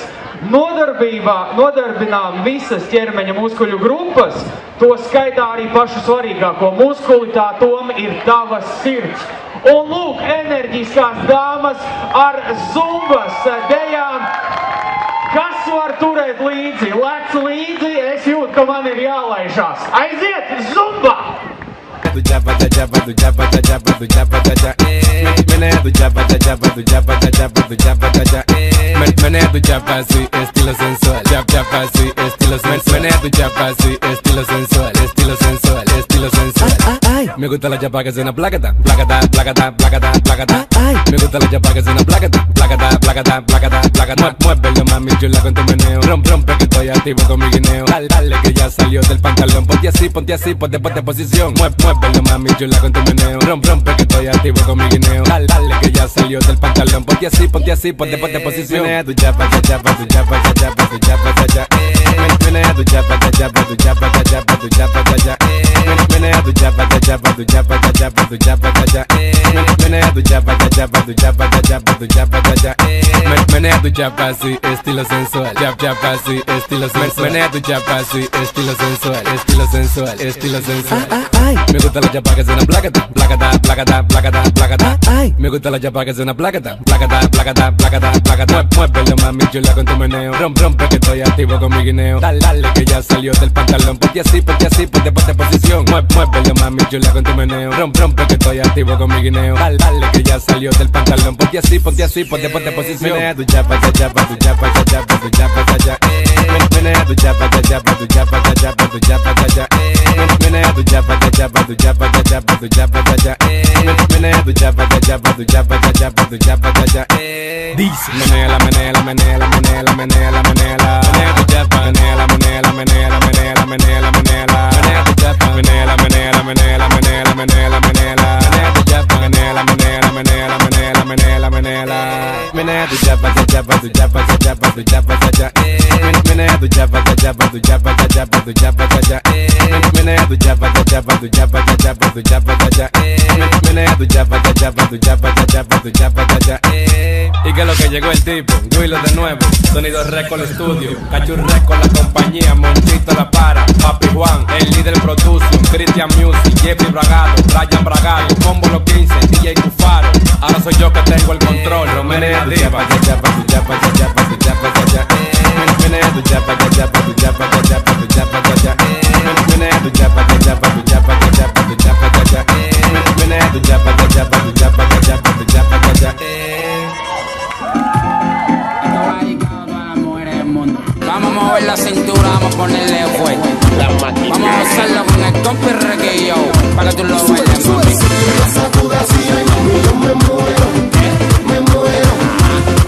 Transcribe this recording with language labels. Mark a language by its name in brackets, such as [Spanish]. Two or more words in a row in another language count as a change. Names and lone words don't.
[Latvian] Nodarbinām visas ķermeņa muskuļu grupas, to skaitā arī pašu svarīgāko muskuli, tā tom ir tavas sirds. Un lūk, enerģiskās dāmas ar zumbas dejām. Kas var turēt līdzi? Lec līdzi, es jūtu, ka man ir jālaižās. Aiziet, zumba! [Spanish] Menea tu chapa así, estilo sensual. Chapa así, estilo sensual. Menea tu chapa así, estilo sensual. Estilo sensual, estilo sensual. Ay, me gusta la chapa que suena placata, placata, placata, placata, placata. Ay, me gusta la chapa que suena placata, placata, placata, placata, placata. Muévelo, mami chula con tu meneo. Rompe que estoy activo con mi guineo. Dale que ya salió del pantalón. Ponte así, ponte posición. Muévelo, mami chula con tu meneo. Rompe que estoy activo con mi guineo. Dale que ya salió del pantalón. Ponte así, ponte posición. Menea tu chapa, tu chapa, tu chapa, tu chapa, tu chapa, tu chapa. Menea tu chapa, tu chapa, tu chapa, tu chapa, tu chapa, tu chapa. Menea tu chapa, tu chapa, tu chapa, tu chapa, tu chapa, tu chapa. Menea tu chapa, tu chapa, tu chapa, tu chapa, tu chapa, tu chapa. Menea tu chapa así, estilo sensual. Chapa así, estilo sensual. Menea tu chapa así, estilo sensual. Estilo sensual, estilo sensual. Ay, me gusta la chapa que suena placata, placata, placata, placata, placata. Ay, me gusta la chapa que suena placata, placata, placata, placata, placata. Muévelo, mami chula con tu meneo. Rompe que estoy activo con mi guineo. Dale que ya salió del pantalón. Ponte así, ponte posición. Muévelo, mami chula con tu meneo. Rompe que estoy activo con mi guineo. Dale que ya salió del pantalón. Ponte así, ponte posición. Menea tu chapa, tu chapa, tu chapa, tu chapa, tu chapa, tu chapa. Menea tu chapa, tu chapa, tu chapa, tu chapa, tu chapa, tu chapa. Menea tu chapa, tu chapa, tu chapa, tu chapa, tu chapa, tu chapa. Menea tu chapa, tu chapa, tu chapa, tu chapa, tu chapa, tu chapa. Dice, menea la, menea la, menea la, menea la, menea la, menea la. Menea tu chapa, menea la, menea la, menea la, menea la, menea la, menea la. Menea tu chapa, menea la, menea la, menea la, menea la, menea la, menea la. Menea tu chapa, menea la, menea la, menea la, menea la, menea la, menea la. Menea tu chapa, tu chapa, tu chapa, tu chapa, tu chapa, tu chapa. Menea tu chapa, tu chapa, tu chapa, tu chapa, tu chapa, tu chapa. Menea tu chapa, tu chapa, tu chapa, tu chapa, tu chapa, tu chapa. Menea tu chapa, tu chapa, tu chapa, tu chapa, tu chapa, tu chapa. Y que lo que llegó el tipo, Willow de nuevo, Sonido Record Studio, Cachur Record la compañía, Monchito la para, Papi Juan, el líder production, Christian Music, Jeffrey Bragado, Ryan Bragado, Combo los 15, DJ Cufaro, ahora soy yo que tengo el control, Menea tu chapa, tu chapa, tu chapa, tu chapa, tu chapa, tu chapa. Menea tu chapa, tu chapa, tu chapa, tu chapa, tu chapa, tu chapa. Menea tu chapa, tu chapa, tu chapa, tu chapa, tu chapa, tu chapa. Menea tu chapa, tu chapa, tu chapa, tu chapa, tu chapa, tu chapa. Vamos a mover la cintura, vamos a ponerle fuerte. Vamos a hacerlo con el compi Requillo, para que tú lo bailes, mami. Sacuda así, ay mami, yo me muero, me muero, me muero.